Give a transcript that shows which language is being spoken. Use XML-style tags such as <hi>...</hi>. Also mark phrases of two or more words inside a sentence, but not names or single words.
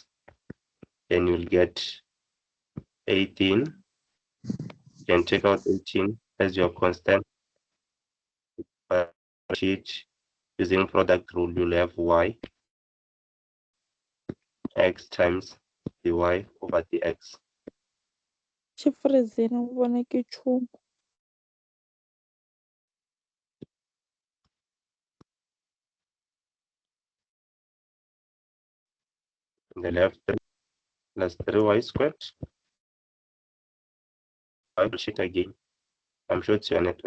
<en>Then you'll get 18. You can take out 18 as your constant. Differentiate using product rule, you'll have y x times dy over dx.</en> <ts>Xi freezini u vona ke nchumu.</ts> <en>On the left, 3 plus 3y squared. I will check again. I'm sure it's your network.</en>